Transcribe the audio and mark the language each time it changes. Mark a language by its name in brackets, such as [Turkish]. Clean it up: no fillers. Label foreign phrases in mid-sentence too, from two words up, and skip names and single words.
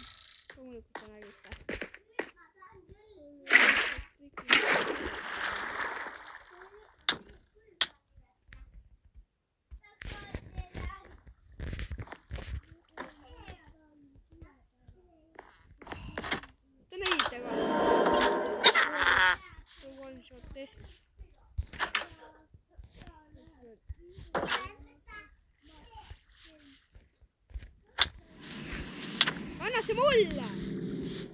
[Estonian] Loomulikult te nägite. Te nägite ka? [English] One shot test. [Estonian] Anna see mulle!